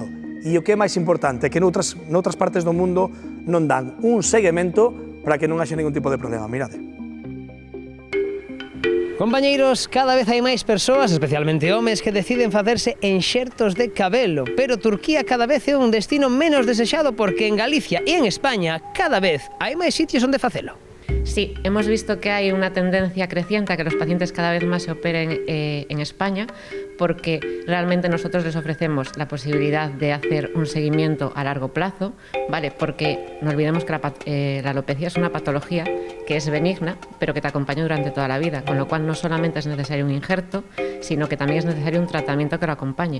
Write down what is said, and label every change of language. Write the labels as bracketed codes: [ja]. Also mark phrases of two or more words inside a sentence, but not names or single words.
[gl] E o que é máis importante, que noutras partes do mundo non dan un seguimento para que non haxe ningún tipo de problema. Mirade. Compañeiros, cada vez hai máis persoas, especialmente homes, que deciden facerse enxertos de cabelo, pero Turquía cada vez é un destino menos desexado porque en Galicia e en España cada vez hai máis sitios onde facelo. [es] Sí, hemos visto que hay una tendencia creciente a que los pacientes cada vez más se operen en España, porque realmente nosotros les ofrecemos la posibilidad de hacer un seguimiento a largo plazo, ¿vale? Porque no olvidemos que la alopecia es una patología que es benigna, pero que te acompaña durante toda la vida, con lo cual no solamente es necesario un injerto, sino que también es necesario un tratamiento que lo acompañe.